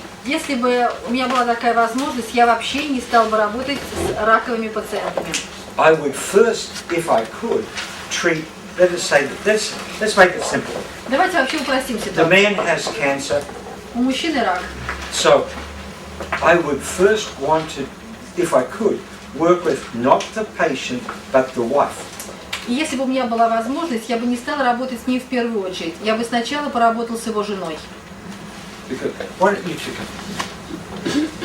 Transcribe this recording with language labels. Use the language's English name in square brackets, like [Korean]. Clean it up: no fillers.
[Russian] Если бы у меня была такая возможность, я вообще не стал бы работать с раковыми пациентами. [English] I would first, if I could, treat. Let's make it simple. [Russian] Давайте вообще упростим [English] The [Russian] ситуацию. [English] man has cancer, [Russian] У мужчины рак. [English] so I would first want to, if I could, work with not the patient but the wife. [Russian] И если бы у меня была возможность, я бы не стала работать с ним в первую очередь. Я бы сначала поработал с его женой. [English] Because, why don't you two come?